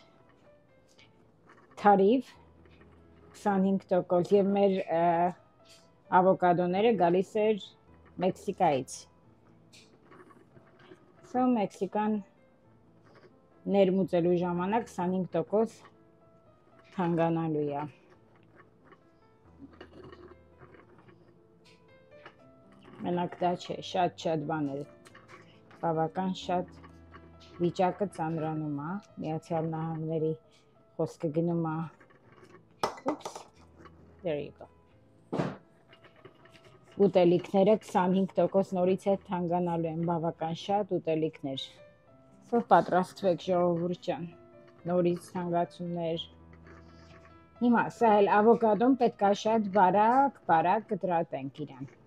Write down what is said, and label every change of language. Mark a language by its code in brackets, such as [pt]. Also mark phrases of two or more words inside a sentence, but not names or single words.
[hy] թարիվ 25% եւ մեր ավոկադոները գալիս էր Մեքսիկայից։ Սա Մեքսիկան ներմուծելու ժամանակ 25% թանկանալու է։ Մենակ դա չէ, շատ բաներ, բավական շատ վիճակը ծանրանում է, Միացյալ Նահանգների խոսքը գնում է, [en] there you go, [hy] ուտելիքները 25% նորից է թանկանալու են, բավական շատ ուտելիքներ, սով պատրաստվեք ժողովուրդ ջան, նորից թանկացումներ, հիմա սա էլ ավոկադոն պետք է շատ բարակ կտրատենք իրան։